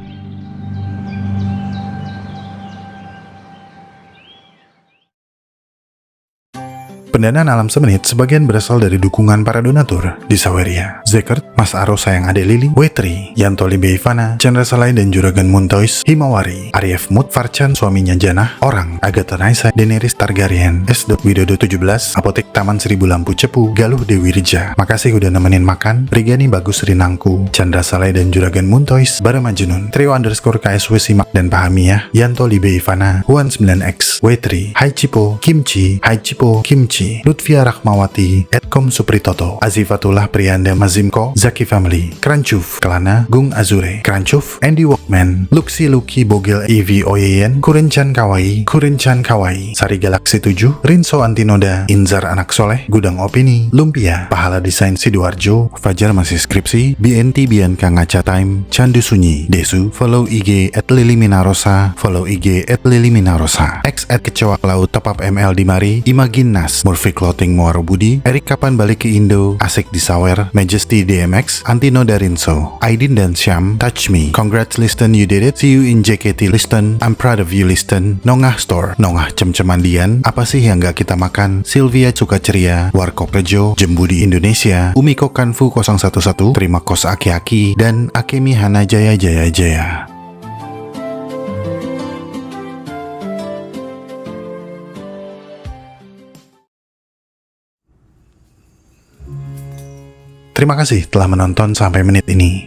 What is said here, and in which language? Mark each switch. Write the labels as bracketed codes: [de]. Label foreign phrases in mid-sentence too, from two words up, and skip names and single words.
[id] Pendanaan alam semenit sebagian berasal dari dukungan para donatur di Saweria, Zekert, Mas Aro Sayang Ade Lili, Wetri, Yanto Libe Ivana, Chandra Salai dan Juragan Muntois, Himawari, Arief Mut, Farcan suaminya Janah, Orang, Agatha Raisa, Daenerys Targaryen, S. Widodo 17, Apotek Taman Seribu Lampu Cepu, Galuh Dewi Reja. Makasih udah nemenin makan. Rigani Bagus Rinangku, Chandra Salai dan Juragan Muntois, Bara Majnun, Trio _ KSW Simak dan Pahamiyah, Yanto Libe Ivana, Huan 9X, Wetri, Hai Cipo, Kimchi, Hai Cipo, Kimchi, Lutfia Rahmawati, Edkom Supritoto, Azifatullah Priyanda Mazimko, Zaki Family, Kranchuf, Kelana, Gung Azure, Kranchuf, Andy Walkman, Luxi Luki Bogel EV Oyeyen, Kurenchan Kawai, Sari Galaksi 7, Rinso Antinoda, Inzar Anak Soleh, Gudang Opini, Lumpia, Pahala Desain Sidoarjo, Fajar masih skripsi, BNT Bianca Ngaca Time, Candu Sunyi, Desu, follow IG @liliminarosa, follow IG @liliminarosa, X @kecewak laut, Topap ML Dimari, Imagin Nas, Murphy Clothing Muaro Budi, Erik kapan balik ke Indo, Asik di Sawer, Majesty DMX, Antino Darinso, Aidin dan Syam, Touch Me, Congrats Listen You Did It, See You in JKT Listen, I'm Proud of You Listen, Nongah Store, Nongah Cem-Cemandian, Apa Sih Yang Gak Kita Makan, Sylvia Suka Ceria, Warkop Rejo, Jembudi Indonesia, Umiko Kanfu 011, Terima Kos Aki-Aki, dan Akemi Hana Jaya Jaya Jaya. Terima kasih telah menonton sampai menit ini.